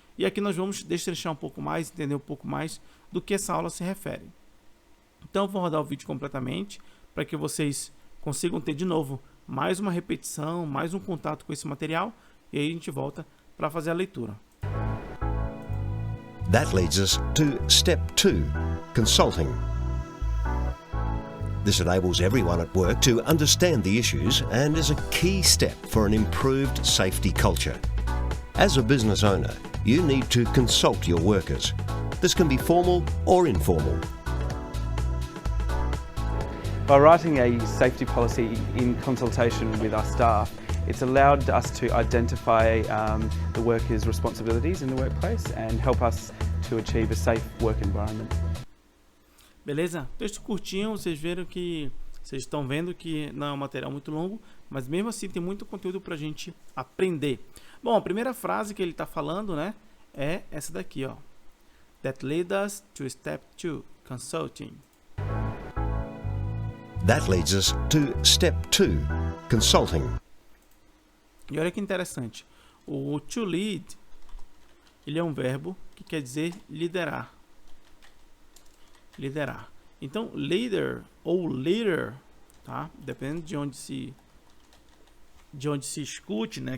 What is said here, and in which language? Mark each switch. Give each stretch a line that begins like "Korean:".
Portuguese: E aqui nós vamos destrinchar um pouco mais, entender um pouco mais do que essa aula se refere. Então, eu vou rodar o vídeo completamente para que vocês consigam ter de novo mais uma repetição, mais um contato com esse material. E aí a gente volta para fazer a leitura.
English: That leads us to Step 2, Consulting. This enables everyone at work to understand the issues and is a key step for an improved safety culture. As a business owner, you need to consult your workers. This can be formal or informal. By writing a safety policy in consultation with our staff, it's allowed us to identify the workers' responsibilities in the workplace and help us to achieve a safe work environment.
Portuguese: Beleza? Texto curtinho, vocês estão vendo que não é um material muito longo, mas mesmo assim tem muito conteúdo para a gente aprender. Bom, a primeira frase que ele está falando, né, é essa daqui, ó.
English: That leads us to Step 2, Consulting. That leads us to Step 2, Consulting.
Portuguese: E olha que interessante, o to lead, ele é um verbo que quer dizer liderar. Liderar. Então, leader ou leader, tá? Dependendo de onde se escute, né?